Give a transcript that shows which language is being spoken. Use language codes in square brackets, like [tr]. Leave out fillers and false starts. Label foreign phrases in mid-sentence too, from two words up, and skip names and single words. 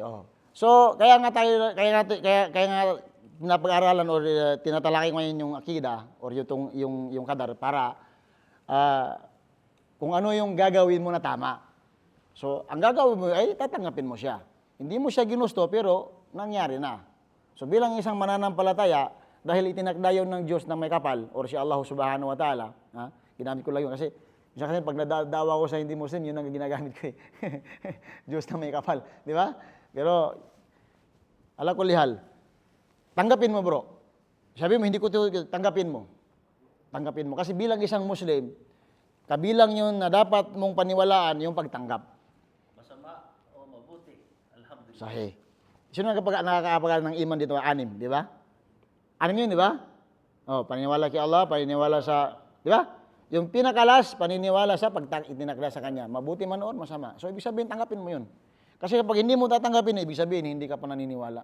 [tl] So, kaya nga napag-aralan or tinatalakay ngayon yung akida or yung qadar para kung ano yung gagawin mo na tama. So, ang gagawin mo ay tatanggapin mo siya. Hindi mo siya ginusto pero nangyari na. So, bilang isang mananampalataya, dahil itinakda yun ng Diyos na may kapal or si Allah [ar] سبحانه وتعالى, [tl] ginamit ko lang yun kasi pag nadadawa ko sa hindi Muslim, yun ang ginagamit ko Diyos na may kapal. Di ba? Pero, [ar] على كل حال, [tl] tanggapin mo bro. Sabi mo, hindi ko ito, tanggapin mo. Tanggapin mo. Kasi bilang isang Muslim, kabilang yun na dapat mong paniwalaan yung pagtanggap. Masama o mabuti? Alhamdulillah. Sahih. Sino nakakapag ng iman dito? 6, di ba? 6 yun, di ba? Paniniwala kay Allah, paniniwala sa, di ba? Yung pinakalas, paniniwala sa itinakda sa Kanya. Mabuti man o masama. So, ibig sabihin, tanggapin mo yun. Kasi kapag hindi mo tatanggapin, ibig sabihin, hindi ka pa naniniwala.